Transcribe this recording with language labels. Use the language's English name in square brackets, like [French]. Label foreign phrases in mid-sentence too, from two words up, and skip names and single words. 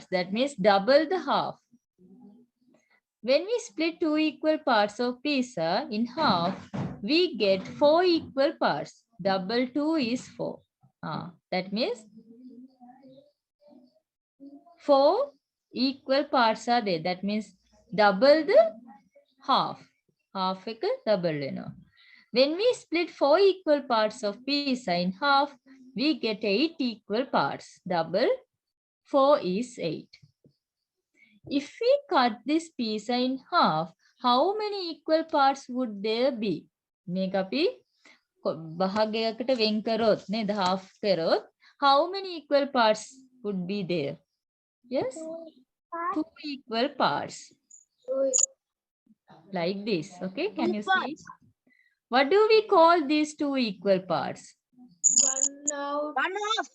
[English] That means double the half. When we split 2 equal parts of pizza in half, we get 4 equal parts. Double 2 is 4. That means 4 equal parts are there. That means double the half. [Sinhala] Half එක double වෙනවා. [English] When we split 4 equal parts of pizza in half, we get 8 equal parts. Double 4 is 8. If we cut this pizza in half, how many equal parts would there be? [Sinhala] මේක අපි භාගයකට වෙන් කරොත් නේද [English] half කරොත් how many equal parts would be there? Yes? 2 equal parts. Like this. Okay, can you see? What do we call these 2 equal parts? 1/2.